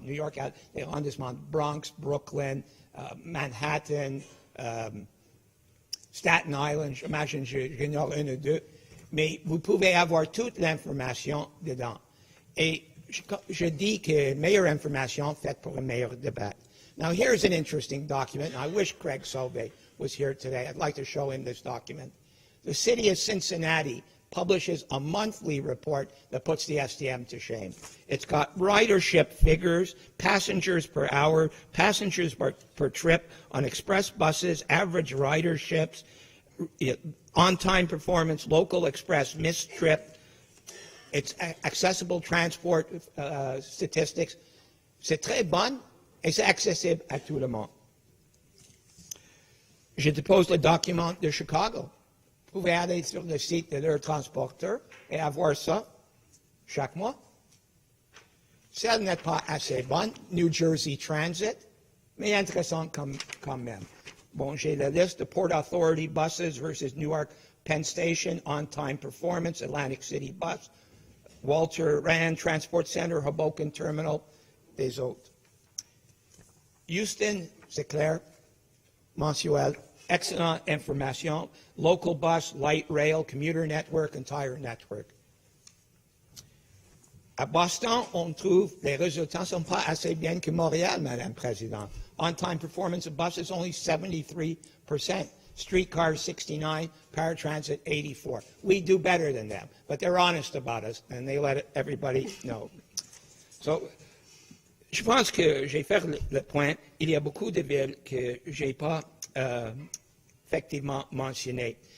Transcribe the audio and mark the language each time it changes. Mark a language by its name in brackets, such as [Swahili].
[French] New York a des arrondissements Bronx, Brooklyn, Manhattan, Staten Island, j'imagine, j'ignore un ou deux, mais vous pouvez avoir toute l'information dedans. Et je dis que meilleure information faite pour un meilleur débat. [English] Now, here's an interesting document. I wish Craig Sauvé was here today. I'd like to show him this document. The city of Cincinnati publishes a monthly report that puts the STM to shame. It's got ridership figures, passengers per hour, passengers per trip on express buses, average riderships, on-time performance, local express missed trip. It's accessible transport statistics. [French] C'est très bon et c'est accessible à tout le monde. Je dépose le document de Chicago. Vous pouvez aller sur le site de leur transporteur et avoir ça chaque mois. Celle n'est pas assez bonne, New Jersey Transit, mais intéressante quand même. Bon, j'ai la liste de Port Authority buses versus Newark Penn Station, on-time performance, Atlantic City Bus, Walter Rand Transport Center, Hoboken Terminal, des autres. Houston, c'est clair, mensuel, excellente information, [English] local bus, light rail, commuter network, entire network. [French] À Boston, on trouve les résultats ne sont pas assez bien que Montréal, Madame la Présidente. [English] On-time performance of buses only 73%, streetcars 69%, paratransit 84%. We do better than them, but they're honest about us and they let everybody know. [French] So, je pense que j'ai fait le point. Il y a beaucoup de villes que je n'ai pas effectivement mentionnées.